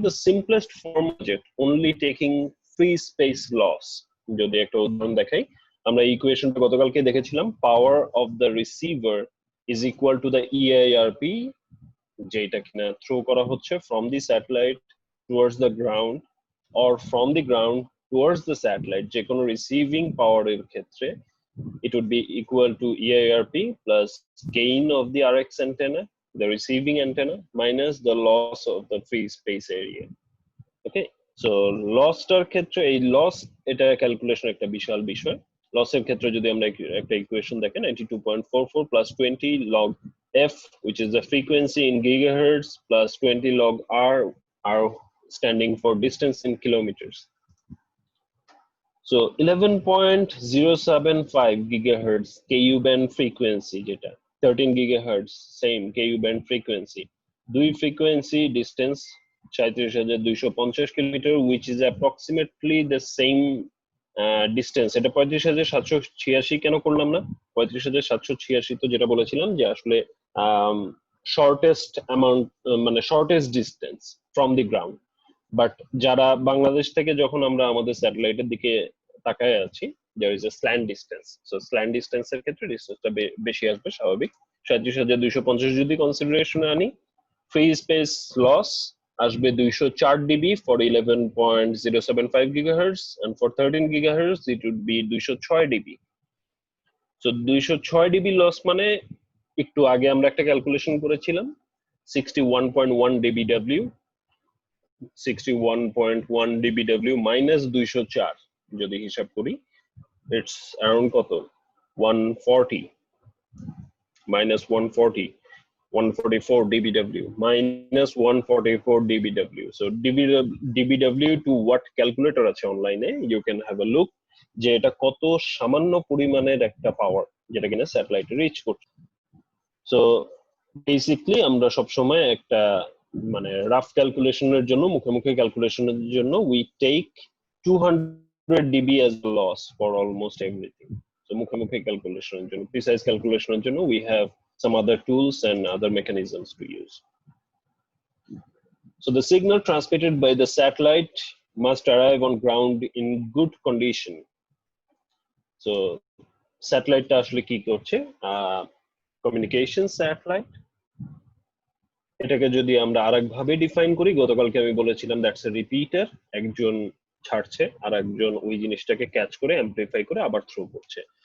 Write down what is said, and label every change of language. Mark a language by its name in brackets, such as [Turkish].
[English] the simplest form budget only taking free space loss, [Bangla] যদি একটা উদাহরণ দেখাই, আমরা ইকুয়েশনটা গতকালকে দেখেছিলাম। [English] power of the receiver is equal to the EIRP, [Bangla] যেটা কিনা থ্রো করা হচ্ছে [English] from the satellite towards the ground or from the ground towards the satellite, [Bangla] যে কোনো রিসিভিং পাওয়ারের ক্ষেত্রে [English] it would be equal to EIRP plus gain of the RX antenna, the receiving antenna, minus the loss of the free space area. [Bangla] Okay, so লসটার ক্ষেত্রে এই loss, এটা calculation একটা বিশাল বিষয়। লসের ক্ষেত্রে যদি আমরা একটা ইকুয়েশন দেখেন, [English] 92.44 plus 20 log f, which is the frequency in gigahertz, plus 20 log r standing for distance in kilometers. So 11.075 gigahertz ku band frequency, যেটা 13 gigahertz same ku band frequency, দুই frequency distance 37,250 kilometre, which is approximately the same distance. [Bangla] এটা 35,786 কেন করলাম না? [English] 35,786 [Bangla] তো যেটা বলেছিলাম যে আসলে [English] Shortest amount, মানে shortest distance from the ground. [Bangla] But যারা বাংলাদেশ থেকে যখন আমরা আমাদের স্যাটেলাইটের দিকে তাকায় আছি, [English] there is a slant distance, so slant distance [Bangla] এর ক্ষেত্রে ডিস্টেন্সটা বেশি আসবে স্বাভাবিক। [English] 37,250 [Bangla] যদি কনসিডারেশনে আনি, [English] Free space loss আসবে 204 dB for 11.075 gigahertz, and for 13 gigahertz it would be 206 dB. [Bangla] So 206 dB loss মানে একটু আগে আমরা একটা ক্যালকুলেশন করেছিলাম 61.1 dBW, 61.1 dBW minus 204 যদি হিসাব করি, it's around কত 140, [English] minus 144 dBW, minus 144 dBW. [Bangla] So dBW to what calculator আছে অনলাইনে, [English] you can have a look [Bangla] যে এটা কত সামান্য পরিমাণের একটা পাওয়ার যেটা কিনা স্যাটেলাইটে রিচ করছে। সো বেসিকলি আমরা সব সময় একটা মানে রাফ ক্যালকুলেশনের জন্য, মুখোমুখি ক্যালকুলেশনের জন্য [English] we take 200 dB as a loss for almost everything. So [Bangla] মুখোমুখি ক্যালকুলেশনের জন্য, [English] precise ক্যালকুলেশনের জন্য we have some other tools and other mechanisms to use. So the signal transmitted by the satellite must arrive on ground in good condition. [Bangla] So satellite আসলে কি করছে, communication satellite. এটাকে যদি আমরা আরেকভাবে define করি, গতকালকে আমি বলেছিলাম [English] that's a repeater, [Bangla] একজন ছাড়ছে আর একজন ওই জিনিসটাকে ক্যাচ করে অ্যাম্পলিফাই করে আবার থ্রো করছে।